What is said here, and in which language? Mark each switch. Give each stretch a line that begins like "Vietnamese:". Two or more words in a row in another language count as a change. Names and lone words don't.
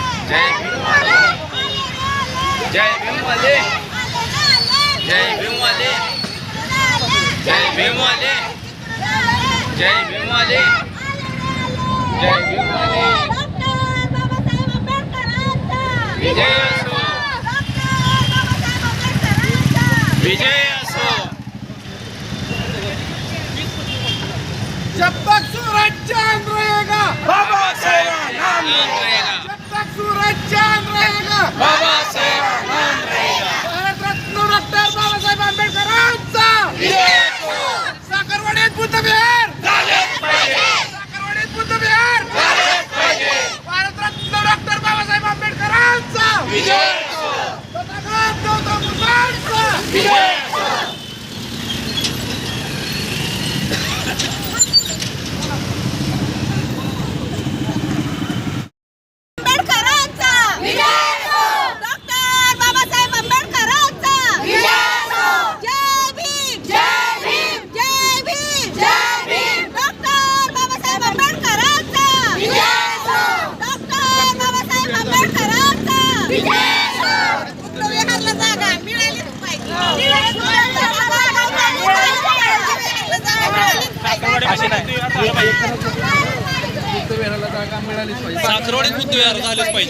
Marathi: जय भीमवाले, जय भीमवाले, जय भीमवाले, जय भीमवाले, जय भीमवाले, जय भीमवाले, विजय असो, विजय असो.
Hindi: जब तक सूरज चांद रहेगा बाबा साहेब नाम रहेगा, जब तक सूरज चांद रहेगा बाबा साहेब नाम रहेगा.
Marathi: भारतरत्न डॉक्टर बाबासाहेब आंबेडकरांचा विजय असो. साखरवाडीत बुद्धविहार झालेच पाहिजे, साखरवाडीत बुद्धविहार झालेच पाहिजे. भारतरत्न डॉक्टर बाबासाहेब आंबेडकरांचा विजय असो, तथागत गौतम बुद्धांचा विजय असो. आंबेडकरांचा विजय असो. डॉक्टर बाबासाहेब आंबेडकरांचा विजय असो. जय भीम, जय भीम, जय भीम, जय भीम. डॉक्टर बाबासाहेब आंबेडकरांचा विजय असो. डॉक्टर बाबासाहेब आंबेडकरांचा विजय असो. बुद्धविहारला जागा मिळालीच पाहिजे. मिळालीच साखरवाडीत बुद्धविहार झालेच पाहिजे.